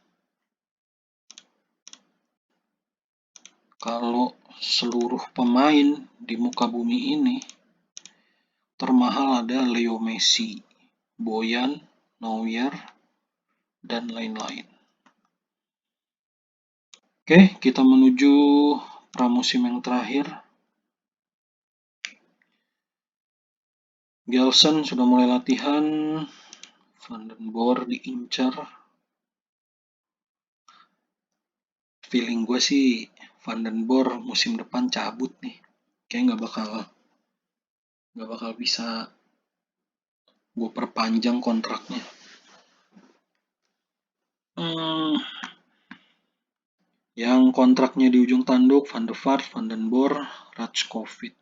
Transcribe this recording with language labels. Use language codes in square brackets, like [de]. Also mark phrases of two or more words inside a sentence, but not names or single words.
[id] Kalau seluruh pemain di muka bumi ini, termahal ada Leo Messi, Boyan, Neuer, dan lain-lain. Oke, kita menuju pramusim yang terakhir. Gelson sudah mulai latihan. Van den Boer diincar. Feeling gue sih Van den Boer musim depan cabut nih. Kayaknya nggak bakal bisa gue perpanjang kontraknya. Yang kontraknya di ujung tanduk Van de Vaart, Van den Boer, Rajkovic.